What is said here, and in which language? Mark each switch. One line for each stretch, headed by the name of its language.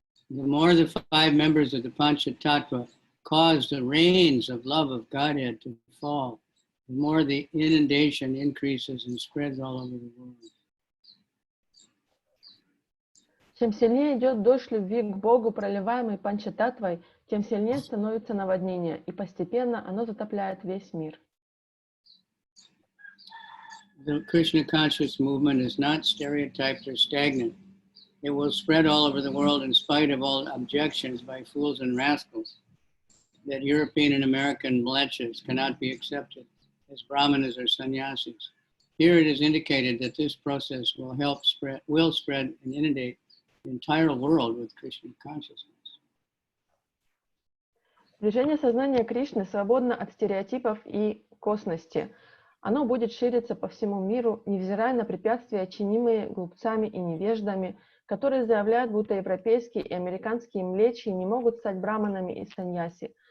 English: The more the five members of the Pancha Tattva cause the rains of love of Godhead to fall, the more the inundation increases and spreads all over the world.
Russian: Чем сильнее идет дождь любви к Богу, проливаемый панчататвой, тем сильнее становится наводнение, и постепенно оно затопляет весь мир.
English: The Krishna conscious movement is not stereotyped or stagnant. It will spread all over the world in spite of all objections by fools and rascals that European and American mlechas cannot be accepted as brahmanas or sannyasis. Here it is indicated that this process will spread and inundate the entire world with Krishna consciousness.
Russian: Движение сознания Кришны свободно от стереотипов и косности. Оно будет шириться по всему миру, невзирая на препятствия, чинимые глупцами и невеждами, которые заявляют, будто европейские и американские млечи не могут стать браманами и саньяси.